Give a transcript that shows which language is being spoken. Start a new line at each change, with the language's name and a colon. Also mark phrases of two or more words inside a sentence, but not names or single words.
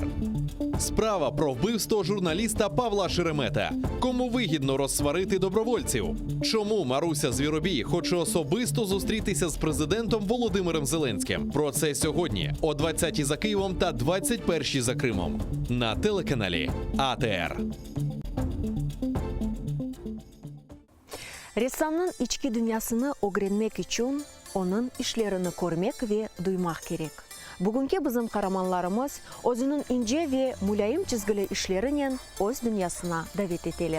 Ukrainian: Справа про вбивство журналіста Павла Шеремета. Кому вигідно розсварити добровольців? Чому Маруся Звіробій хоче особисто зустрітися з президентом Володимиром Зеленським? Про це сьогодні о 20-й за Києвом та 21-й за Кримом. На телеканалі АТР.
Crimean Tatar: Ressamның içki dünyasını öğrenmek için onun işlerini görmek ve duymak gerek. Bugünkü bizim kahramanlarımız özünün ince ve mülayim çizgili işleriyle öz dünyasına davet eteler.